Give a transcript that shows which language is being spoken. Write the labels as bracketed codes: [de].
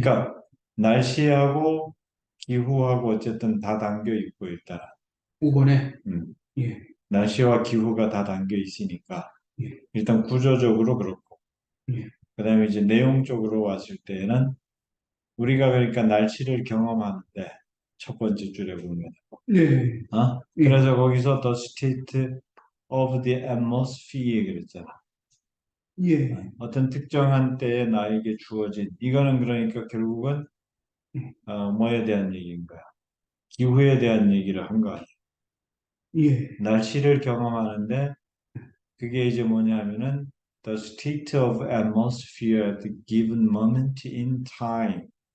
[ko] 그러니까 날씨하고 기후하고 어쨌든 다 담겨 있고 일단 5번에. 음, 예. 날씨와 기후가 다 담겨 있으니까 예. 일단 구조적으로 그렇고 예. 그다음에 이제 내용적으로 왔을 때는 우리가 그러니까 날씨를 경험하는데 첫 번째 줄에 보면 네. 예. 그래서 거기서 [en] the state of the atmosphere [ko] 그랬잖아. 예. 어떤 특정한 때에 나에게 주어진 이거는 그러니까 결국은 뭐에 대한 얘기인 거야? 기후에 대한 얘기를 한 거 아니야. 예. 날씨를 경험하는데 그게 이제 뭐냐면은 [en] the state of atmosphere at the given moment in time.